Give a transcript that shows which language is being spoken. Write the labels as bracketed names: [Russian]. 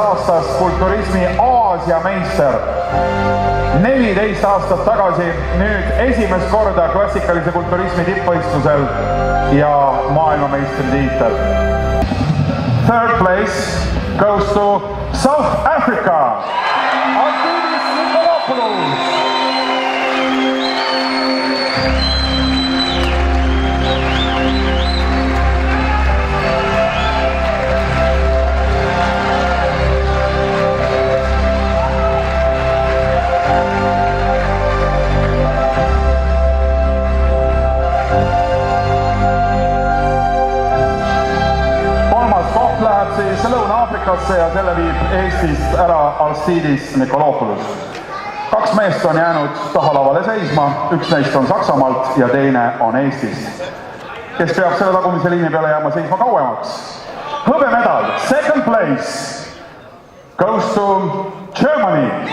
[Estonian] aastast kulturismi Aasia meister. 14 aastat tagasi, nüüd esimest korda klassikalise kulturismi tippvõistlusel ja maailmameistritiitel. [English] 3rd place goes to South Africa. Artemis Nikolopoulos. [Estonian] Lõuna-Aafrikasse ja selle viib Eestist ära Artemis Nikolopoulos. 2 meest on jäänud tahalavale seisma, üks neist on Saksamaalt ja teine on Eestist, kes peab selle tagumise liini peale jääma seisma kauemaks. Hõbemedal, [English] 2nd place goes to Germany.